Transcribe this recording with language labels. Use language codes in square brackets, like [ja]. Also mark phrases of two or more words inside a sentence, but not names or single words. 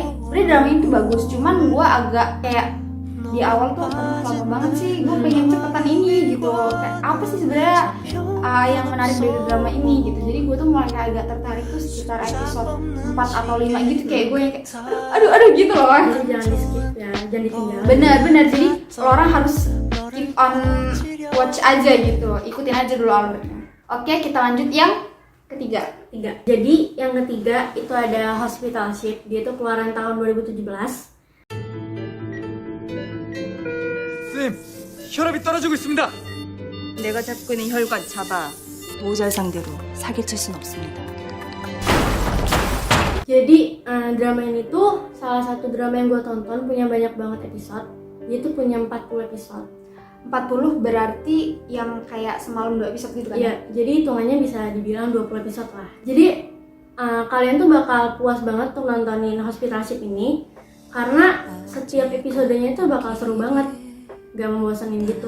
[id] Sebenarnya drama itu bagus, cuman gua agak kayak di awal tuh lama banget sih, gue pengen cepetan ini gitu. Kayak apa sih sebenarnya yang menarik dari drama ini gitu. Jadi gue tuh mulai kayak agak tertarik tuh sekitar episode 4 atau 5 gitu, kayak gue yang kayak aduh gitu loh. Jadi jangan di skip ya, jangan ditinggal. Bener, jadi orang harus [en] keep on watch [id] aja gitu, ikutin aja dulu alurnya. Oke, kita lanjut yang ketiga. Jadi yang ketiga itu ada Hospitalship. Dia tuh keluaran tahun 2017. [ko] 쌤, 혈압이 떨어지고 있습니다. 내가 잡고 있는 혈관 잡아. 보호자의 상대로 사기칠 순 없습니다. [id] Jadi drama ini tuh salah satu drama yang gue tonton, punya banyak banget episode. Dia tuh punya 40 episode. 40 berarti yang kayak semalam 2 episode gitu kan? Iya, jadi hitungannya bisa dibilang 20 episode lah. Jadi kalian tuh bakal puas banget tuh nontonin Hospitalship ini, karena setiap episodenya tuh bakal seru banget, gak membosanin gitu.